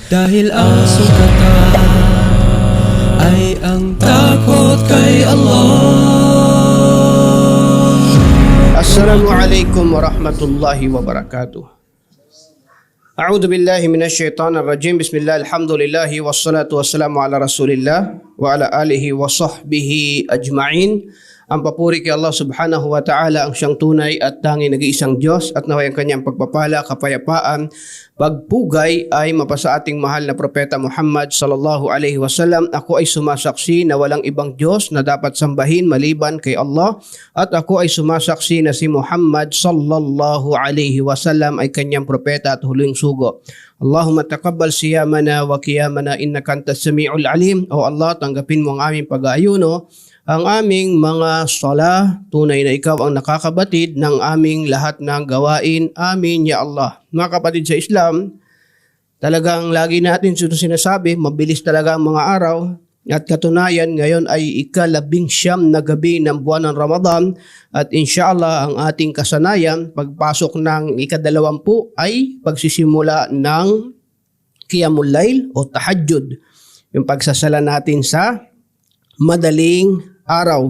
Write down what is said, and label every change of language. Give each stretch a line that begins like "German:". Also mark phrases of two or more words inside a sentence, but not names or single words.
Filipino: Dahil ang sukatan ay ang takot kay Allah.
Arabic: السلام عليكم ورحمة الله وبركاته. أعوذ بالله من الشيطان الرجيم بسم الله الحمد لله والصلاة والسلام على رسول الله وعلى آله وصحبه أجمعين.
Filipino: Ang papuri kay Allah
Arabic: سبحانه وتعالى,
Filipino: ang siyang tunay at tanging nag-iisang Diyos, at naway ang kanyang pagpapala, kapayapaan, pagpugay ay mapasa ating mahal na propeta Muhammad
Arabic: صلى الله عليه وسلم.
Filipino: Ako ay sumasaksi na walang ibang Diyos na dapat sambahin maliban kay Allah, at ako ay sumasaksi na si Muhammad
Arabic: صلى الله عليه وسلم
Filipino: ay kanyang propeta at huling sugo.
Arabic: اللهم تقبل صيامنا وقيامنا إنك أنت السميع العليم.
Filipino: O Allah, tanggapin mo ang aming pag-aayuno, ang aming mga sala, tunay na ikaw ang nakakabatid ng aming lahat ng gawain.
Arabic: آمين يا الله.
Filipino: Mga kapatid sa Islam, talagang lagi natin sinasabi, mabilis talaga ang mga araw, at katunayan ngayon ay ika-19 na gabi ng buwan ng Ramadan, at inshallah ang ating kasanayan pagpasok ng ika-20 ay pagsisimula ng
Arabic: قيام الليل
Filipino: o Tahajjud, yung pagsasala natin sa madaling araw.